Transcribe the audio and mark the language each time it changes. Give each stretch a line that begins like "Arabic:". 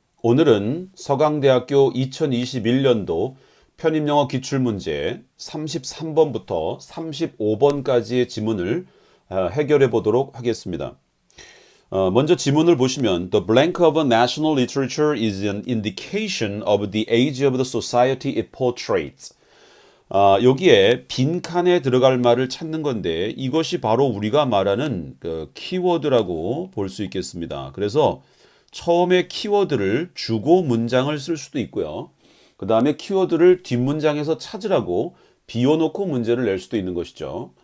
Korean: 오늘은 서강대학교 2021년도 편입영어 기출문제 33번부터 35번까지의 지문을 해결해 보도록 하겠습니다.
English: 먼저 지문을 보시면 The blank of a national literature is an indication of the age of the society it portraits.
Korean: 여기에 빈칸에 들어갈 말을 찾는 건데 이것이 바로 우리가 말하는 그 키워드라고 볼 수 있겠습니다. 그래서 처음에 키워드를 주고 문장을 쓸 수도 있고요. 그 다음에 키워드를 뒷문장에서 찾으라고 비워놓고 문제를 낼 수도 있는 것이죠.